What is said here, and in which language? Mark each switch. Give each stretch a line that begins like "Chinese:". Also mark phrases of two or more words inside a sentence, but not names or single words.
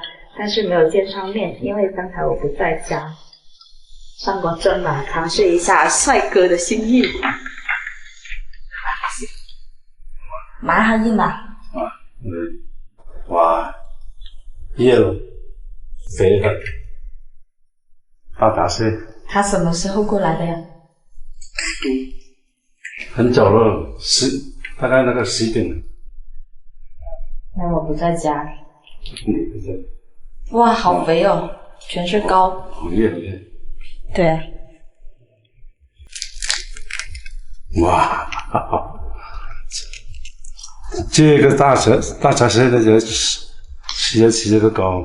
Chinese: 但是沒有見上面，因為剛才我不在家，上過陣嘛，嘗試一下帥哥的心意。蠻好硬啊！哇，耶咯，肥的，大閘蟹。他什麼時候過來的呀？很早了，大概那個11點了。那我不在家。你不在。哇，好肥哦，全是膏。好厉害！对。哇，这个大闸蟹的就起这个膏，